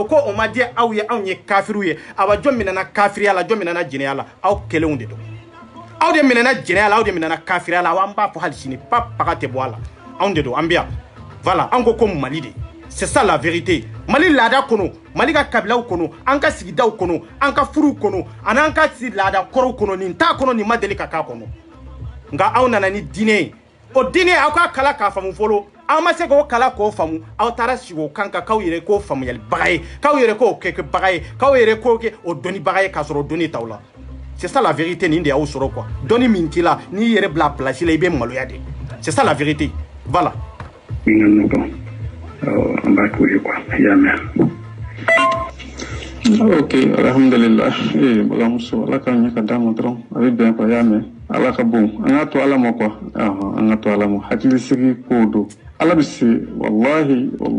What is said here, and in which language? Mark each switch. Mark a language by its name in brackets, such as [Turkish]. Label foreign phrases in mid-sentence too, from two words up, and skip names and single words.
[Bambara] ko o ma diya aw ye anw ye kafiru ye awa jɔn minɛna kafiriya la jɔn minɛna jɛnɛya la aw kelenw de don aw de minɛna jɛnɛya la aw de minɛna kafiriya la an b'a fɔ hali sini paga tɛ bɔ a la anw de don an bɛ yan voilà an ko Mali de [French] c'est ça la vérité [Bambara] Mali laada kono Mali ka kabilaw kono an ka sigidaw kono an ka furuw kono ani an ka laada kɔrɔw kono nin t'a kono nin ma deli ka k'a kɔnɔ nka aw nana ni diinɛ ye o diinɛ aw ka kala k'a faamu fɔlɔ aw ma se k'o kala k'o faamu aw taara sigi o kan kan k'aw yɛrɛ k'o faamuyalibaga ye k'aw yɛrɛ k'o kɛbaga ye k'aw yɛrɛ k'o kɛ o dɔnnibaga ye k'a sɔrɔ o dɔnni t'aw la [French] c'est ça la vérité [Bambara] nin de y'aw sɔrɔ quoi dɔnni min t'i la n'i yɛrɛ bila place la i bɛ maloya de [French] c'est ça la vérité [Bambara] voilà ok alhamdulillah bagamuso ala ka ɲɛ ka d'a ma dɔrɔn a bɛ bɛn quoi y'a mɛn ala ka bon an ka to ala ma quoi an ka to ala ma hakilisigi ko do ala bɛ se wallahi